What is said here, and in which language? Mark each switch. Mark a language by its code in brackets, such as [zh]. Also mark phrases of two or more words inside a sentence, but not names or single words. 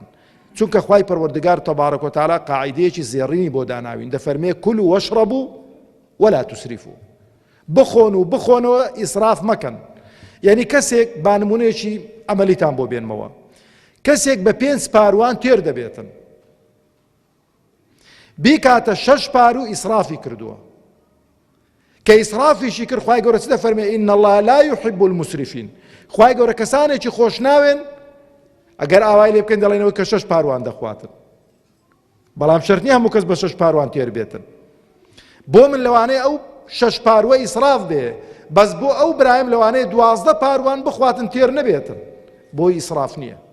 [ckb] چونکە خوای پەروەردگار تەبارەک و تەعالا قاعیدەیەکی زێڕینی بۆ داناوین، دەفەرمێ [ar] کولوا وەشڕەبوا وەلا تسرفوا، [ckb] بخۆن و بخۆنەوە ئیسراف مەکەن. یعنی کەسێک بانمونەیەکی ئەمەلیتان بۆ بێنمەوە، کەسێک بە 5 پاروان تێر دەبێتن، بیکاتە 6 پارو ئیسرافی کردووە، کە ئیسرافیشی کرد خوای گەورە چ دەفەرمێ [ar] ئین الله لا يحب المسرفین. [ckb] خوای گەورە کەسانێکی خۆش ناوێن ئەگەر ئاوای لێ بکەن دەڵێنەوەی کە 6 پاروان دەخواتن، بەڵام شەرت نییە هەموو کەس بە 6 پاروان تێر بێتن. بۆ من لەوانەیە ئەو 6 پاروە ئیسراف بێ، بەس بۆ ئەو برایم لەوانەیە 12 پاروان بخواتن تێر نەبێتن، بۆی ئیسراف نییە.